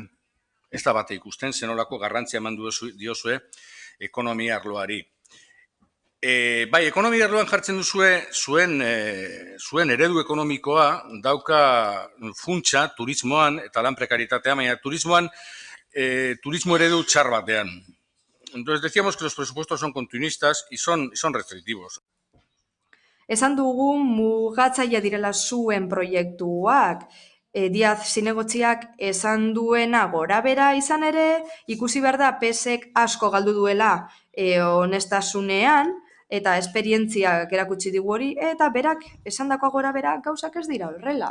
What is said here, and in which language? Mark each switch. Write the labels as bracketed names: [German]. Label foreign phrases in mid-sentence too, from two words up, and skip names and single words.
[Basque] Ez da bate ikusten, zenolako garrantzia eman diozue ekonomia arloari. Ekonomia arloan jartzen duzue zuen eredu ekonomikoa dauka funtsa turismoan eta lan prekaritatea, baina turismoan turismo eredu txar batean. [Spanish] Entonces decíamos que los presupuestos son continuistas y son restrictivos. [Basque] Esan dugu mugatzaile direla zuen proiektuak, Diaz zinegotziak esan duena gorabera izan ere, ikusi behar da PSek asko galdu duela honestasunean, eta esperientziak erakutsi digu hori, eta berak esandakoa gorabera gauzak ez dira horrela.